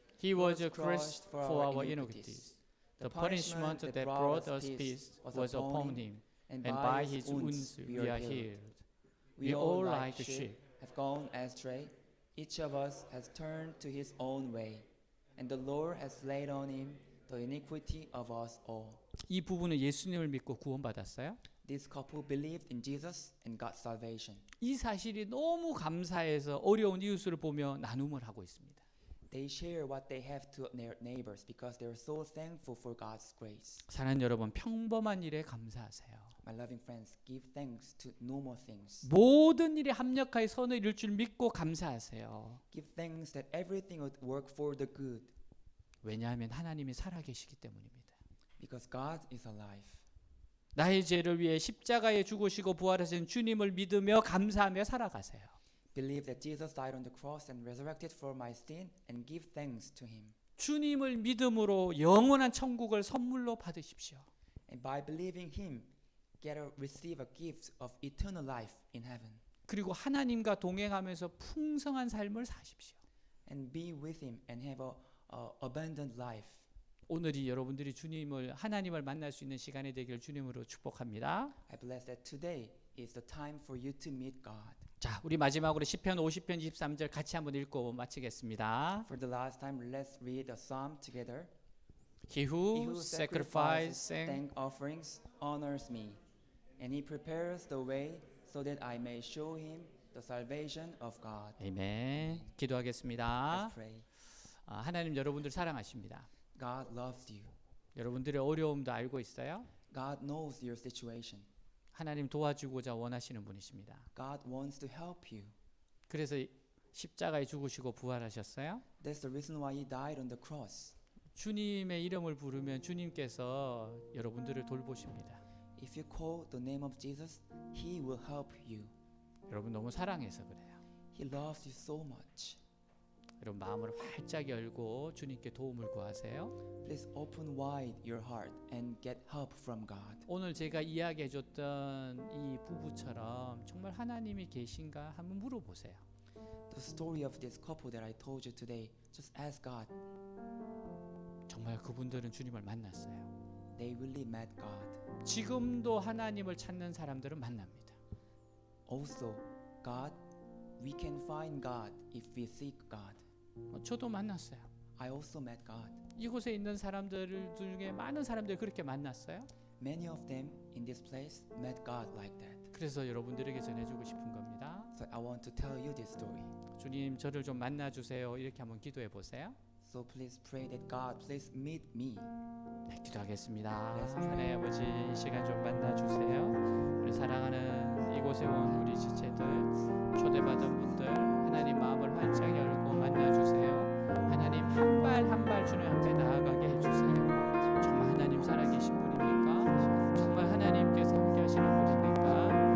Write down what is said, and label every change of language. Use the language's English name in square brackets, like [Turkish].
[English] he was crushed for our iniquities. The punishment that brought us peace was upon him, and by his wounds we are healed. We all like sheep have gone astray. Each of us has turned to his own way, and the Lord has laid on him the iniquity of us all. [Korean] 이 부부는 예수님을 믿고 구원받았어요. [English] This couple believed in Jesus and got salvation. [Korean] 이 사실이 너무 감사해서 어려운 이웃을 보며 나눔을 하고 있습니다. [English] They share what they have to their neighbors because they are so thankful for God's grace. [Korean] 사랑하는 여러분, 평범한 일에 감사하세요. [English] My loving friends, give thanks to normal things. [Korean] 모든 일에 합력하여 선을 이룰 줄 믿고 감사하세요. [English] Give thanks that everything would work for the good [Korean] 왜냐하면 하나님이 살아계시기 때문입니다. [English] because God is alive. [Korean] 나의 죄를 위해 십자가에 죽으시고 부활하신 주님을 믿으며 감사하며 살아가세요. [English] Believe that Jesus died on the cross and resurrected for my sin and give thanks to him. [Korean] 주님을 믿음으로 영원한 천국을 선물로 받으십시오. [English] And by believing him, receive a gift of eternal life in heaven. [Korean] 그리고 하나님과 동행하면서 풍성한 삶을 사십시오. [English] And be with him and have a abundant life. [Korean] 오늘이 여러분들이 하나님을 만날 수 있는 시간이 되길 주님으로 축복합니다. [English] I bless that today is the time for you to meet God. [Korean] 자, 우리 마지막으로 시편 50편 23절 같이 한번 읽고 마치겠습니다. [English] For the last time, let's read the psalm together. He who sacrifices thank offerings honors me, and he prepares the way so that I may show him the salvation of God. [Korean] 아멘. 기도하겠습니다. [English] Let's pray. [Korean] 하나님 여러분들 사랑하십니다. [English] God loves you. [Korean] 여러분들의 어려움도 알고 있어요. [English] God knows your situation. [Korean] 하나님 도와주고자 원하시는 분이십니다. [English] God wants to help you. [Korean] 그래서 십자가에 죽으시고 부활하셨어요. [English] That's the reason why he died on the cross. [Korean] 주님의 이름을 부르면 주님께서 여러분들을 돌보십니다. [English] If you call the name of Jesus, he will help you. [Korean] 여러분 너무 사랑해서 그래요. [English] He loves you so much. [Korean] 여러분 마음을 활짝 열고 주님께 도움을 구하세요. [English] Please open wide your heart and get help from God. [Korean] 오늘 제가 이야기해 줬던 이 부부처럼 정말 하나님이 계신가 한번 물어보세요. [English] The story of this couple that I told you today, just ask God. [Korean] 정말 그분들은 주님을 만났어요. [English] They really met God. [Korean] 지금도 하나님을 찾는 사람들은 만납니다. [English] Also, God, we can find God if we seek God. [Korean] 저도 만났어요. [English] I also met God. [Korean] 이곳에 있는 사람들 중에 많은 사람들이 그렇게 만났어요. [English] Many of them in this place met God like that. [Korean] 그래서 여러분들에게 전해주고 싶은 겁니다. [English] So I want to tell you this story. [Korean] 주님 저를 좀 만나주세요. 이렇게 한번 기도해 보세요. [English] So please pray that God, please meet me. [Korean] 네, 기도하겠습니다. 하나님 아버지 이 시간 좀 만나주세요. 우리 사랑하는 이곳에 온 우리 지체들 초대받은 분들 하나님 마음을 활짝 열고 만나주세요. 하나님 한 발 한 발 주님 앞에 나아가게 해주세요. 정말 하나님 살아계신 분입니까? 정말 하나님께서 함께 하시는 분입니까?